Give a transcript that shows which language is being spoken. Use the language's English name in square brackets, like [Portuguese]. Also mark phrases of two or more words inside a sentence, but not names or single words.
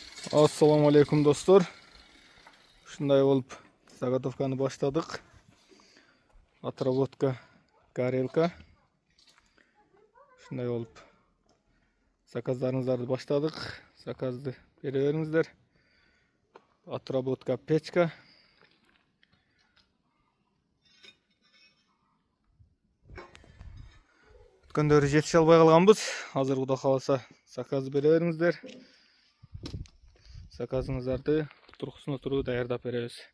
[Uzbek] Assalamu alaikum dostlar. Shunday bo'lib, zagotovkani boshladik. [Russian] Отработка горелка. [Uzbek] Shunday bo'lib, zakazlarimizni boshladik. Zakazni beraveringizlar. [Russian] Отработка pechka. [Kyrgyz] Күндөрү жетише албай калганбыз. Азыр Кудай кааласа заказды беревериңиздер. Заказыңыздарды тургусуна туруу даярдап беребиз.